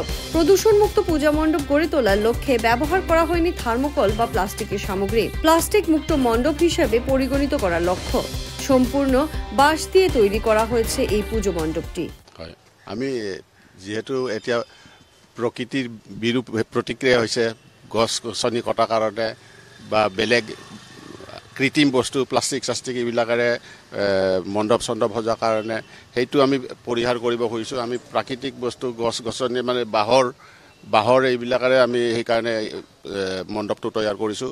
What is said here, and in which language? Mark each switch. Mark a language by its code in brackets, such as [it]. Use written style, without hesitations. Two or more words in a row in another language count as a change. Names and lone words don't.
[bn] প্রদূষণমুক্ত পূজা মণ্ডপ গড়ে তোলার লক্ষ্যে ব্যবহার করা হয়নি থার্মোকল বা প্লাস্টিকের সামগ্রী। প্লাস্টিক মুক্ত মণ্ডপ হিসেবে পরিগণিত করার লক্ষ্য। সম্পূর্ণ বাঁশ দিয়ে তৈরি করা হয়েছে এই পুজো মণ্ডপটি। [as] আমি যেহেতু এতিয়া [bn] প্রকৃতির বিরূপ প্রতিক্রিয়া হয়েছে [as] গছ গছনি কটাৰ কাৰণে বা বেলেগ কৃত্ৰিম বস্তু প্লাষ্টিক চাষ্টিক এইবিলাকেৰে মণ্ডপ চণ্ডপ সজাৰ কাৰণে সেইটো আমি পৰিহাৰ কৰিব খুজিছোঁ। আমি প্ৰাকৃতিক বস্তু গছ গছনি মানে বাঁহৰ এইবিলাকেৰে আমি সেইকাৰণে মণ্ডপটো তৈয়াৰ কৰিছোঁ।